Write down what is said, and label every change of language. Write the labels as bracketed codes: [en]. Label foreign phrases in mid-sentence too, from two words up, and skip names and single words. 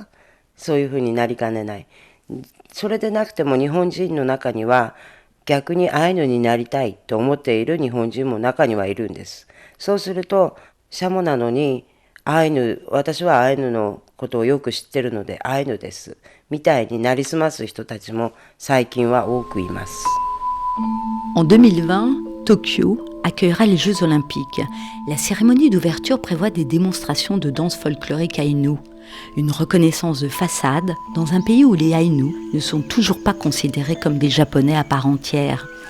[ja] そういうふうになりかねない。それでなくても日本人の中には逆にアイヌになりたいと思っている日本人も中にはいるんです。そうするとシャモなのにアイヌ、私はアイヌのことをよく知ってるのでアイヌですみたいになりすます人たちも最近は多くいます。 [fr] En 2020, Tokyo accueillera les Jeux Olympiques. La cérémonie d'ouverture prévoit des démonstrations de danse folklorique aïnou. Une reconnaissance de façade dans un pays où les Aïnous ne sont toujours pas considérés comme des Japonais à part entière.